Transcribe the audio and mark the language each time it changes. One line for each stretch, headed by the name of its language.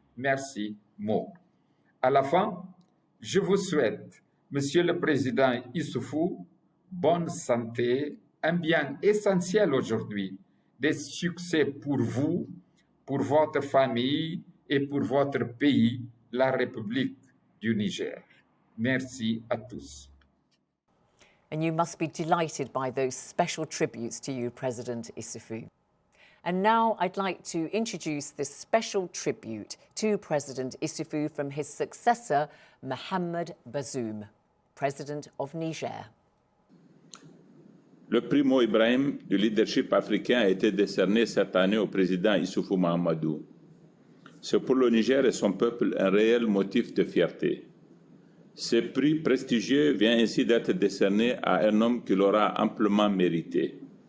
French: Merci, Mo. À la fin, je vous souhaite, Monsieur le Président Issoufou, bonne santé, un bien essentiel aujourd'hui, des succès pour vous, pour votre famille et pour votre pays, la République du Niger. Merci à tous.
English: And you must be delighted by those special tributes to you, President Issoufou. And now I'd like to introduce this special tribute to President Issoufou from his successor, Mohamed Bazoum, President of Niger.
French: Le prix Mo Ibrahim du leadership africain a été décerné cette année au président Issoufou Mahamadou. C'est pour le Niger et son peuple un réel motif de fierté. Ce prix prestigieux vient ainsi d'être décerné à un homme qui l'aura amplement mérité.